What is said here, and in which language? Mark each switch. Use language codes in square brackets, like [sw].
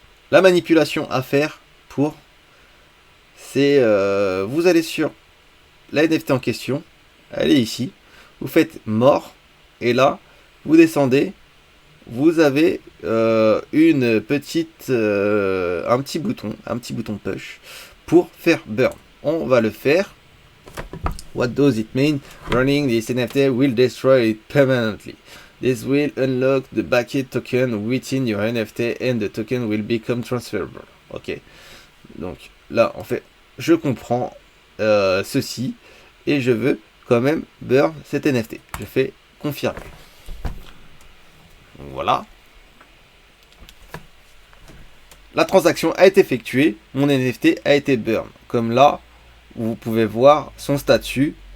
[fr] La manipulation à faire pour, c'est vous allez sur la NFT en question, elle est ici, vous faites mort, et là, vous descendez, vous avez une petite, un petit bouton push pour faire burn. On va le faire. [en] What does it mean? Running this NFT will destroy it permanently. This will unlock the backed token within your NFT and the token will become transferable. Ok. [fr] Donc là, en fait, je comprends ceci et je veux quand même burn cet NFT. Je fais confirmer. Voilà. La transaction a été effectuée. Mon NFT a été burn. Comme là, vous pouvez voir son statut.